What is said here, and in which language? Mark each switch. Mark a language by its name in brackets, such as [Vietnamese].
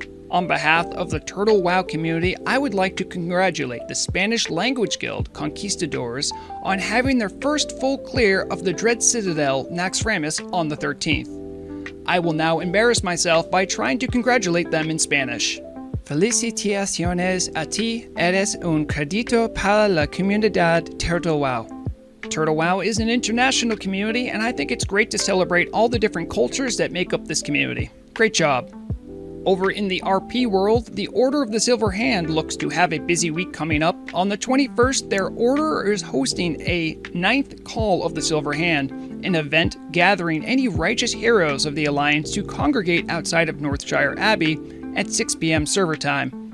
[English] On behalf of the Turtle WoW community, I would like to congratulate the Spanish Language Guild Conquistadors on having their first full clear of the Dread Citadel Naxxramas on the 13th. I will now embarrass myself by trying to congratulate them in Spanish. [Spanish] Felicitaciones a ti, eres un crédito para la comunidad Turtle WoW. [English] Turtle WoW is an international community, and I think it's great to celebrate all the different cultures that make up this community. Great job. Over in the RP world, the Order of the Silver Hand looks to have a busy week coming up. On the 21st, their order is hosting a 9th Call of the Silver Hand, an event gathering any righteous heroes of the Alliance to congregate outside of Northshire Abbey at 6 p.m. server time.